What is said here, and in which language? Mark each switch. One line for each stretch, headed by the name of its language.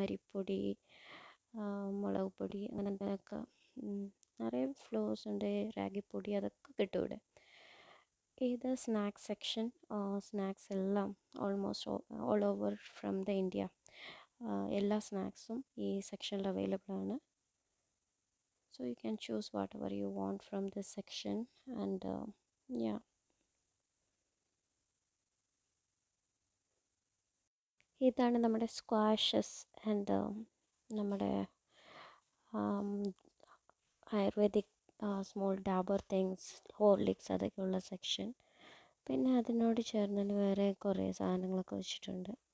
Malayalam: അരിപ്പൊടി, മുളക് പൊടി, അങ്ങനത്തെയൊക്കെ നിറയെ ഫ്ലോർസ് ഉണ്ട്. റാഗിപ്പൊടി അതൊക്കെ കിട്ടും ഇവിടെ. ഇത് സ്നാക്സ് സെക്ഷൻ. സ്നാക്സ് എല്ലാം
English: almost all over from the India
Malayalam: എല്ലാ സ്നാക്സും ഈ സെക്ഷനിൽ അവൈലബിൾ ആണ്.
English: So you can choose whatever you want from this section, and yeah.
Malayalam: ഇതാണ് നമ്മുടെ സ്ക്വാഷസ് ആൻഡ് നമ്മുടെ ayurvedic small Dabur things, Horlicks അതൊക്കെയുള്ള section. പിന്നെ അതിനോട് ചേർന്നിട്ട് വേറെ കുറേ സാധനങ്ങളൊക്കെ വെച്ചിട്ടുണ്ട്.